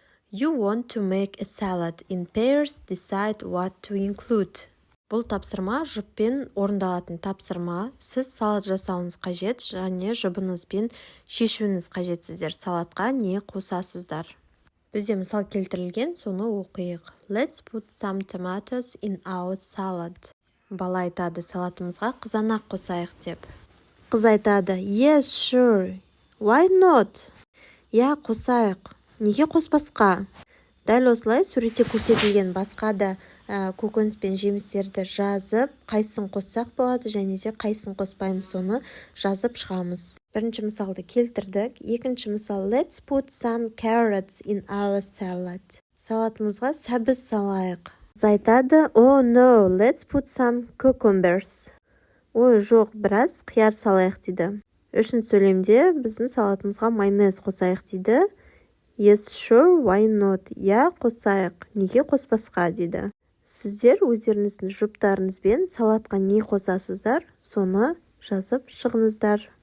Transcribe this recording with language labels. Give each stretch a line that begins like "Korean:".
English: You want to make a salad in pairs, decide what to include.
Kazakh: Бұл тапсырма жұппен орындалатын тапсырма. Сіз салат жасауыңыз қажет және жұбыңызбен шешуіңіз қажет. Сіздер салатқа не қосасыздар? Бізде мысал келтірілген, соны оқиық.
English: Let's put some tomatoes in our salad.
Kazakh: Бала айтады, салатымызға қызанақ қосайық деп. Қыз айтады,
English: yes, sure. Why not?
Kazakh: Я, қосайық. Неге қоспасқа? Дәл осылай суретте көрсетілген басқа да көкөніс пен жемістерді жазып, қайсысын қоссақ болады және де қайсысын қоспаймыз, соны жазып шығамыз. Бірінші мысалды келтірдік. Екінші мысал,
English: let's put some carrots in our salad.
Kazakh: Салатымызға сәбіз салайық. Қыз айтады,
English: oh no, let's put some cucumbers.
Kazakh: Ой, жоқ, біраз қияр салайық дейді. Үшінші сөйлемде біздің салатымызға майонез қосайық дейді.
English: Yes, sure, why not?
Kazakh: Я, қосайық. Неге қоспасқа дейді. Сіздер өздеріңіздің жұптарыңызбен салатқа не қосасыздар, соны жазып шығыңыздар.